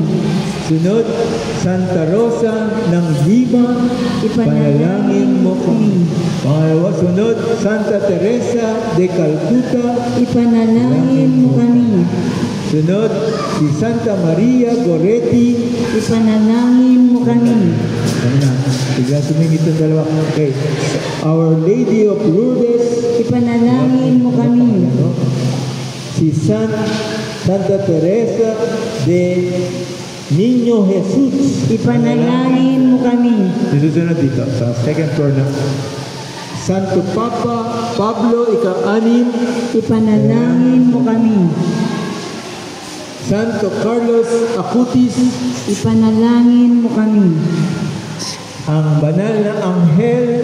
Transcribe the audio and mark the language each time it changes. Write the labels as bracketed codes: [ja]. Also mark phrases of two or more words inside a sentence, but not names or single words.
[tl] Sunod, Santa Rosa ng Lima, ipanalangin mo kami. Pangalawa, sunod, Santa Teresa de Calcuta, Ipanalangin mo kami. Sunod, si Santa Maria Goretti, Ipanalangin mo kami. ano na, bigla sumingit ang dalawa. Okay. Our Lady of Lourdes, Ipanalangin mo kami. si Santa Teresa de Niño Jesus, Ipanalangin mo kami. susunod dito, sa [en] second floor [tl] na. Santo Papa Pablo ika-6, Ipanalangin mo kami. Santo Carlos Acutis, Ipanalangin mo kami. ang banal na anghel,